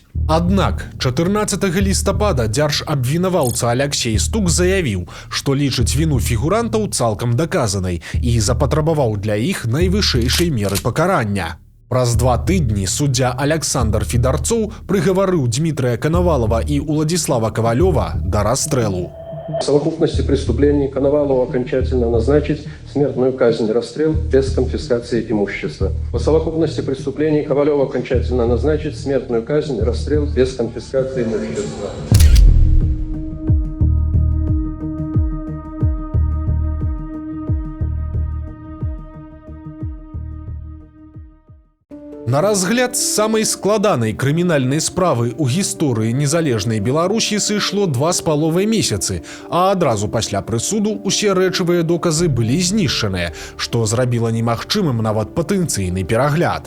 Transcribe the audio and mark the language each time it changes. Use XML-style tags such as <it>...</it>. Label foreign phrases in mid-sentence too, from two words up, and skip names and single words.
<be>Аднак 14 лістапада дзяржабвінаваўца Аляксей Стук заявіў, што лічыць віну фігурантаў цалкам даказанай і запатрабаваў для іх найвышэйшай меры пакарання. Праз 2 тыдні суддзя Александр Федарцоў прыгаварыў Дмітрия Коновалова і Уладзіслава Кавалёва да расстрэлу.</be> <ru>В совокупности преступлений Коновалову окончательно назначить смертную казнь, расстрел без конфискации имущества. По совокупности преступлений Ковалеву окончательно назначить смертную казнь, расстрел без конфискации имущества.</ru> <be>На разгляд самай складанай крымінальнай справы ў гісторыі незалежнай Беларусі сышло 2,5 месяцы, а адразу пасля прысуду усе рэчавыя доказы былі знішчаныя, што зрабіла немагчымым нават патэнцыйны перагляд.</be>